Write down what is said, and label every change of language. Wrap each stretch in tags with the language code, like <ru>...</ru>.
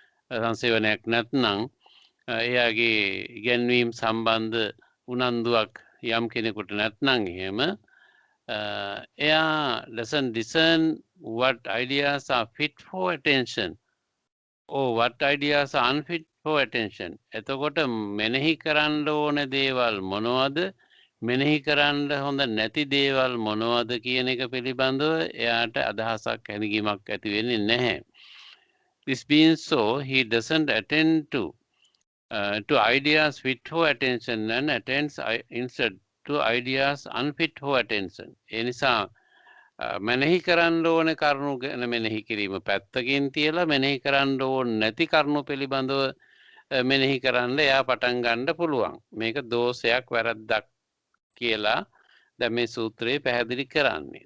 <si>සංසේවනයක් නැත්නම් එයාගේ ඉගැන්වීම් සම්බන්ධ උනන්දුවක් යම් කෙනෙකුට නැත්නම් එහෙම එයා</si> <en>doesn't discern what ideas are fit for attention</en> <si>or what ideas are unfit for attention එතකොට මෙනෙහි කරන්න ඕන දේවල් මොනවද මෙනෙහි කරන්න හොඳ නැති දේවල් මොනවද කියන එක පිළිබඳව එයාට අදහසක් හැඟීමක් ඇති වෙන්නේ නැහැ.</si> <en>This being so, he doesn't attend to ideas fit for attention and attends instead to ideas unfit for attention.</en> <si>ඒ නිසා මෙනෙහි කරන්න ඕන කරුණු ගැන මෙනෙහි කිරීම පැත්තකින් තියලා මෙනෙහි කරන්න ඕන නැති කරුණු පිළිබඳව මෙනෙහි කරන්න එයා පටන් ගන්න පුළුවන්. මේක දෝෂයක් වැරද්දක් කියලා දැන් මේ සූත්‍රයේ පැහැදිලි කරන්නේ.</si>